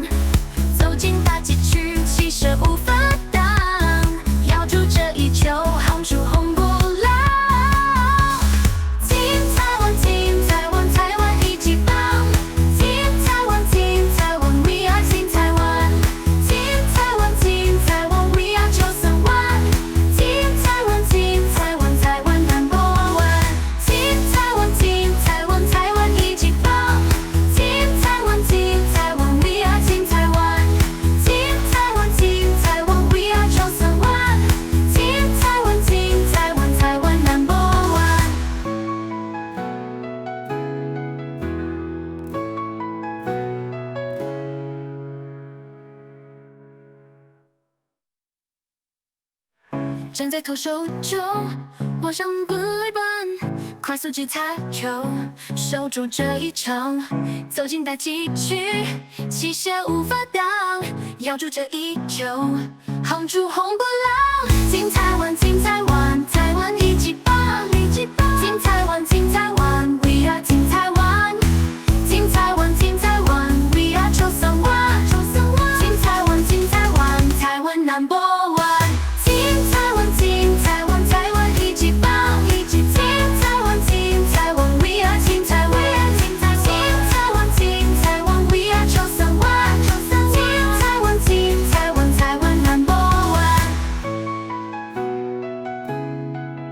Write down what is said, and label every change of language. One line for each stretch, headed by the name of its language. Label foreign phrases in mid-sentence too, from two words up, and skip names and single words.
Chinese: 走进打击区，气势无法挡，咬住这一球，轰出红不老。金台湾，金台湾，台湾一级棒。金台湾，金台湾 ，
English: We are
Chinese: 金台湾。金台湾，金台湾 ，
English: We are
Chinese: 931。金台湾，金台湾，台湾
English: Number One。
Chinese: 金台湾，金台湾，台湾一级棒。金台湾，金台湾 ，
English: We are
Chinese: 金台湾。金台湾，金台湾 ，
English: We are
Chinese: 931。金台湾，金台湾，台湾
English: Number One。
Chinese: 站在投手中，往上本垒板，快速击擦球，守住这一场。走进打击区，气势无法挡，咬住这一球，轰出红不老。金台湾，金台湾，台湾一级棒，一级棒。金台湾，金台湾 ，
English: We are
Chinese: 金台湾。金台湾，金台湾 ，
English: We are
Chinese: 931。金台湾，金台湾，台湾
English: Number One。
Chinese: 金台湾，金台湾，台湾一级棒，一级棒。金台湾，金台湾 ，
English: We are
Chinese: 金台湾。金台湾，金台湾 ，
English: We are
Chinese: 931。金台湾，金台湾，台湾
English: Number One。